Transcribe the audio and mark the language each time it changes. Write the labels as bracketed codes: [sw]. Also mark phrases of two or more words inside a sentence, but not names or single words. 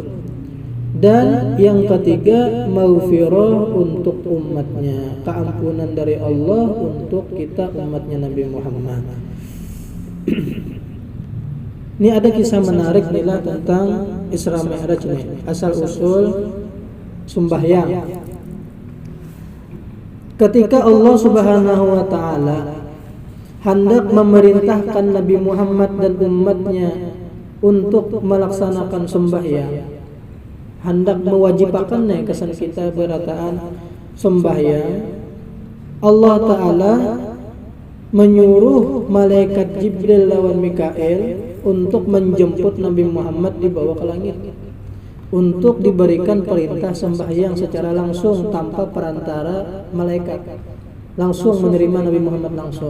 [id] Dan yang ketiga, maghfirah untuk umatnya, keampunan dari Allah untuk kita umatnya Nabi Muhammad. Ini ada kisah menarik nila tentang Isra Mi'raj nih, asal usul sembahyang. Ketika [ar] الله سبحانه وتعالى [id] hendak memerintahkan Nabi Muhammad dan umatnya untuk melaksanakan sembahyang, [bjn] hendak mewajibkannya kesan kita berataan sembahyang, [ar] الله تعالى [id] menyuruh malaikat Jibril lawan Mikail untuk menjemput Nabi Muhammad dibawa ke langit, untuk diberikan perintah sembahyang secara langsung tanpa perantara malaikat, langsung menerima Nabi Muhammad langsung.